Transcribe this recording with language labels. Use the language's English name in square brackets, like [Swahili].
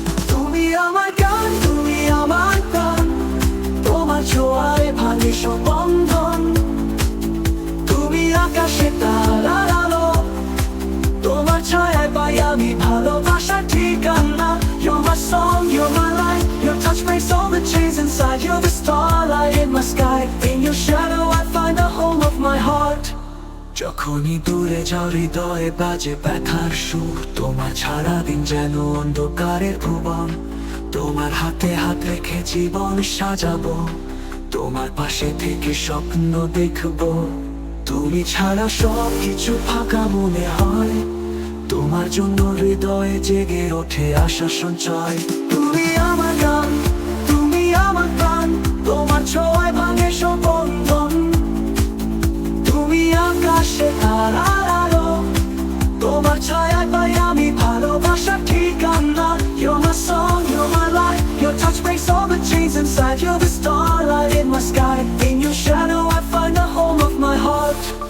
[Bangla] তুমি আমার গান, তুমি আমার প্রাণ, তোমার ছোঁয়ায় ভাঙে সব বন্ধন। তুমি আকাশে তারার আলো, তোমার ছায়ায় পাই আমি ভালোবাসার ঠিকানা। [English] You're my song, you're my light, your touch breaks all the chains inside. You're the starlight in my sky, in your shadow I find the home of my heart. [Bangla] যখনই দূরে যাও হৃদয়ে বাজে ব্যথার সুর, তোমার ছাড়া দিন যেন অন্ধকারের ভুবন। তোমার হাতে হাত রেখে জীবন সাজাবো, তোমার পাশে থেকে স্বপ্ন দেখবো। তুমি ছাড়া সব কিছু ফাঁকা মনে হয়, তোমার জন্য হৃদয়ে জেগে ওঠে আশা সঞ্চয়। তুমি আমার গান, তুমি আমার প্রাণ, তোমার ছোঁয়ায় ভাঙে সব বন্ধন। তুমি আকাশে তারার আলো, তোমার ছায়ায় পাই আমি ভালোবাসার ঠিকানা। [English] You're my song, you're my light, your touch breaks all the chains inside. You're the starlight in my sky, in your shadow I find the home of my heart.